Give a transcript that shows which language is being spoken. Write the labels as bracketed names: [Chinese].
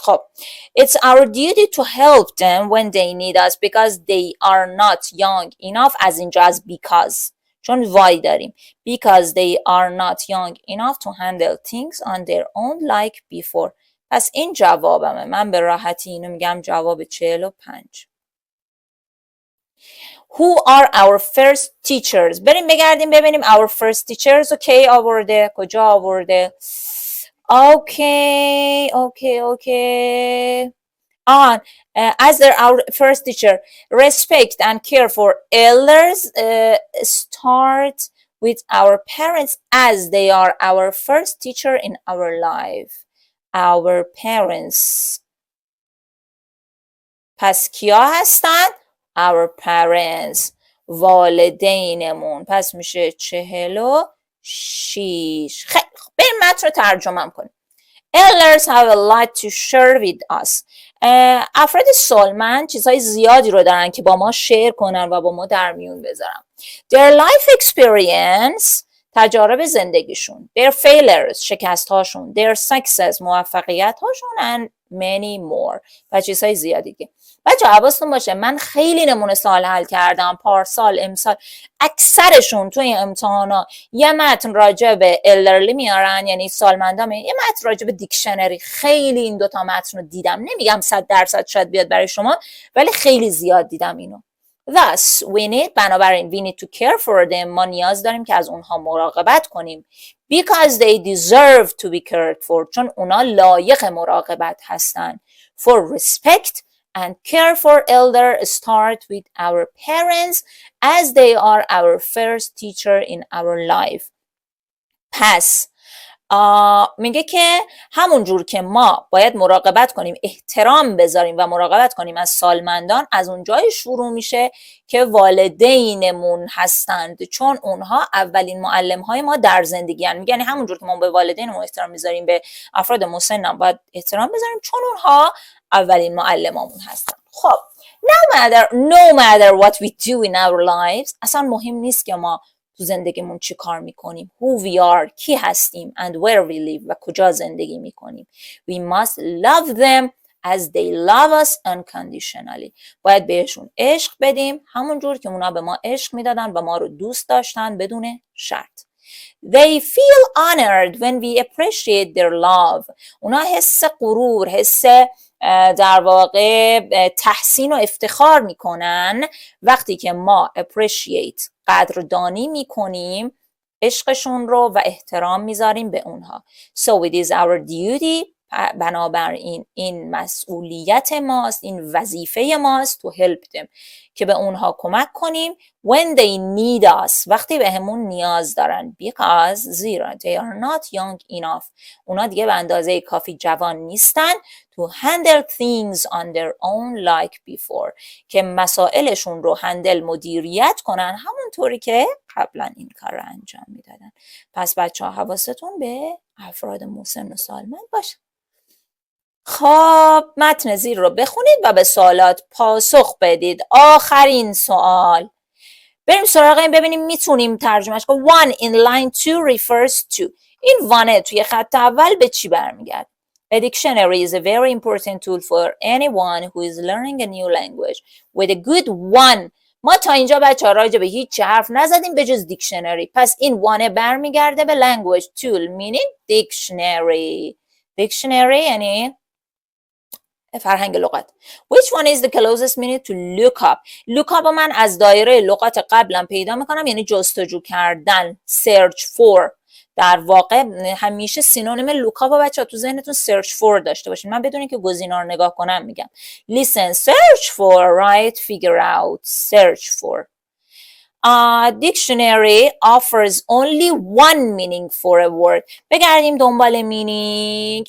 [English] خب it's our duty to help them when they need us because they are not young enough. [Persian] از اینجا از [English] because [Persian] چون [English] why [Persian] داریم. [English] because they are not young enough to handle things on their own like before. [Persian] پس این جوابمه. من به راحتی اینو میگم جواب 45. [English] Who are our first teachers؟ [Persian] بریم بگردیم ببینیم [English] our first teachers [Persian] کی آورده؟ کجا آورده؟ [English] Okay. As they're our first teacher, respect and care for elders start with our parents as they are our first teacher in our life. Our parents. [Persian] پس کیا هستن؟ [English] Our parents. [Persian] والدینمون. پس میشه 46. خیلی خوب. بریم متن رو ترجمه کنیم. [English] Elders have a lot to share with us. [Persian] افراد سالمند چیزهای زیادی رو دارن که با ما شیر کنن و با ما در میون بذارن. [English] Their life experience، [Persian] تجارب زندگیشون. [English] Their failures، [Persian] شکست هاشون. [English] Their success، [Persian] موفقیت هاشون. [English] And many more. [Persian] و چیزهای زیادی دیگه. بچه حواستون باشه من خیلی نمونه سوال حل کردم پارسال، امسال. اکثرشون توی امتحانا یه متن راجع به elderly میارن، یعنی سالمندان، یه متن راجع به دیکشنری. خیلی این دوتا متن رو دیدم، نمیگم 100% شاید بیاد برای شما، ولی خیلی زیاد دیدم اینو. [English] Thus we need، [Persian] بنابراین [English] we need to care for them، [Persian] ما نیاز داریم که از اونها مراقبت کنیم. [English] Because they deserve to be cared for، [Persian] چون اونا لایق مراقبت هستن. [English] For respect and care for elders start with our parents as they are our first teacher in our life. [Persian] پس میگه که همون جور که ما باید مراقبت کنیم، احترام بذاریم و مراقبت کنیم از سالمندان، از اون جای شروع میشه که والدینمون هستند، چون اونها اولین معلم های ما در زندگی هستند. میگه همون جور که ما به والدینمون احترام میذاریم، به افراد مسن باید احترام بذاریم، چون اونها اولین معلمامون هستن. خب [English] no matter what we do in our lives، [Persian] اصلا مهم نیست که ما تو زندگیمون چی کار میکنیم. [English] Who we are، [Persian] کی هستیم. [English] And where we live، [Persian] و کجا زندگی میکنیم. [English] We must love them as they love us unconditionally. [Persian] باید بهشون عشق بدیم همون جور که اونا به ما عشق میدادن و ما رو دوست داشتن بدون شرط. [English] They feel honored when we appreciate their love. [Persian] اونا حس غرور، حس در واقع تحسین و افتخار میکنن وقتی که ما appreciate، قدردانی میکنیم عشقشون رو و احترام میذاریم به اونها. [English] So it is our duty، [Persian] بنابراین این مسئولیت ماست، این وظیفه ماست [English] to help them، [Persian] که به اونها کمک کنیم [English] when they need us، [Persian] وقتی به همون نیاز دارن. [English] because [Persian] زیرا [English] they are not young enough، [Persian] اونا دیگه به اندازه کافی جوان نیستن [English] to handle things on their own like before، [Persian] که مسائلشون رو مدیریت کنن همونطوری که قبلا این کار رو انجام میدادن. پس بچه ها حواستون به افراد مسن و سالمند باشه. خب متن زیر رو بخونید و به سوالات پاسخ بدید. آخرین سوال، بریم سراغ این ببینیم میتونیم ترجمهش کنیم. [English] One in line 2 refers to، [Persian] این وانه توی خط اول به چی برمیگرد؟ [English] A dictionary is a very important tool for anyone who is learning a new language. With a good one، [Persian] ما تا اینجا بچه‌ها راجع به هیچ حرف نزدیم به جز دیکشنری. پس این وانه برمیگرده به [English] language tool meaning dictionary. [Persian] دیکشنری یعنی فرهنگ لغت. [English] Which one is the closest meaning to look up? [Persian] look up من از دایره لغات قبلم پیدا میکنم، یعنی جستجو کردن، [English] search for. [Persian] در واقع همیشه سینونیم look up بچه ها تو ذهنتون [English] search for [Persian] داشته باشین. من بدون که گزینا رو نگاه کنم میگم [English] listen, search for, right, figure out, search for. Dictionary offers only one meaning for a word. [Persian] بگردیم دنبال meaning.